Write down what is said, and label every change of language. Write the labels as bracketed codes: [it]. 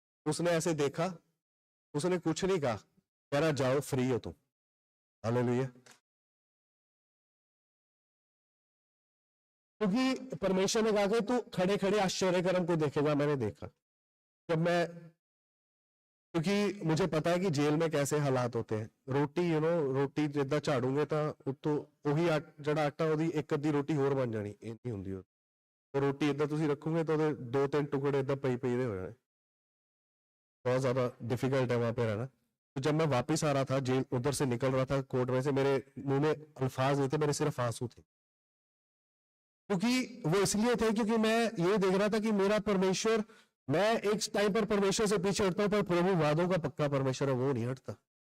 [hi] उसने ऐसे देखा, उसने कुछ नहीं कहा। कह रहा जाओ फ्री हो तुम। हालेलुया। क्योंकि परमेश्वर ने कहा कि तू खड़े खड़े आश्चर्य कर्म को देखेगा। मैंने देखा जब मैं, क्योंकि मुझे पता है कि जेल में कैसे हालात होते हैं। [pa] रोटी रोटी जिद्दां झाड़ूंगे तो उत्तों ਉਹੀ ਜਿਹੜਾ ਆਟਾ ਉਹਦੀ ਇੱਕ ਅੱਧੀ ਰੋਟੀ ਹੋਰ ਬਣ ਜਾਣੀ, ਇਹ ਨਹੀਂ ਹੁੰਦੀ। ਉਹ ਰੋਟੀ ਇਦਾਂ ਤੁਸੀਂ ਰੱਖੋਗੇ ਤਾਂ ਉਹਦੇ 2-3 ਟੁਕੜੇ ਇਦਾਂ ਪਈ ਦੇ ਹੋ ਜਾਣੇ। [hi] बहुत ज्यादा डिफिकल्ट है वहां पे रहना। तो जब मैं वापस आ रहा था, जेल उधर से निकल रहा था कोर्ट में से, मेरे मुंह में अल्फाज नहीं थे, मेरे सिर्फ आंसू थे। क्योंकि वो इसलिए थे क्योंकि मैं ये देख रहा था कि मेरा परमेश्वर, मैं एक टाइम पर परमेश्वर से पीछे हटता हूं, पर प्रभु वादों का पक्का परमेश्वर है, वो नहीं हटता।